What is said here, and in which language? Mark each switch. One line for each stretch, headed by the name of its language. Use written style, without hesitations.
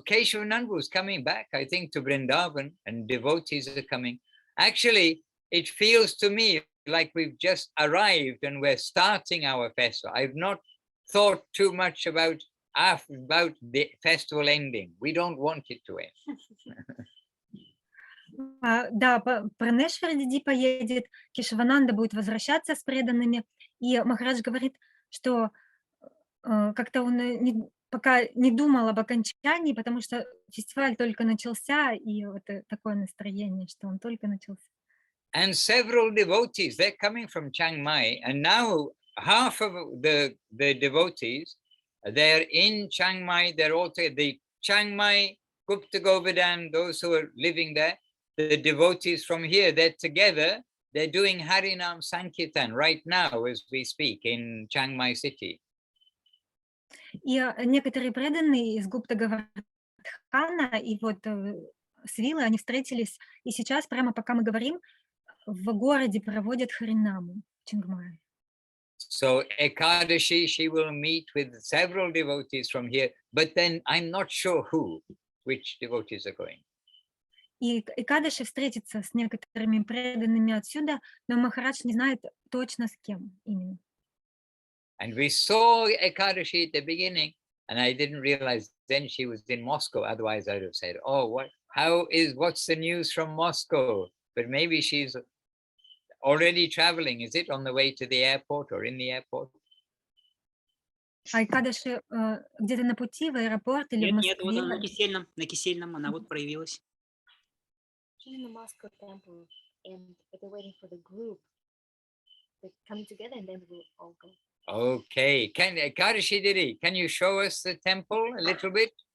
English: Keshavananda is coming back, I think, to Vrindavan, and devotees are coming. Actually, it feels to me like we've just arrived and we're starting our festival. I've not thought too much about the festival ending. We don't want it to end.
Russian: Да, Пранешвар Диди поедет, Кешавананда будет возвращаться с преданными, и Махарадж говорит, что как-то он пока не думал об окончании, потому что фестиваль только начался, и вот такое настроение, что он только начался.
English: And several devotees, they're coming from Chiang Mai, and now half of the devotees, they're in Chiang Mai. They're also the Chiang Mai, Gupta Govardhan, those who are living there, the devotees from here, they're together. They're doing Harinam Sankirtan right now as we speak in Chiang Mai city.
Russian: И некоторые преданные из Гупта Гавардхана и вот с Вилой они встретились, и сейчас, прямо пока мы говорим, в городе проводят Харинаму в Чангмае.
English: So Ekadashi, she will meet with several devotees from here, but then I'm not sure which devotees are going.
Russian: И Экадаши встретится с некоторыми преданными отсюда, но Махарадж не знает точно с кем именно.
English: And we saw Ekadashi at the beginning, and I didn't realize then she was in Moscow. Otherwise, I would have said, "Oh, what's the news from Moscow?" But maybe she's already traveling. Is it on the way to the airport or in the airport?
Russian: А Экадаши где-то на пути в аэропорт или в Москве? Нет, вот она на Кисельном, она вот проявилась.
English: She's in the Moscow temple, and they're waiting for the group. They're coming together, and then we'll all go. Okay, Ekadashi Didi, can you show us the temple a little bit?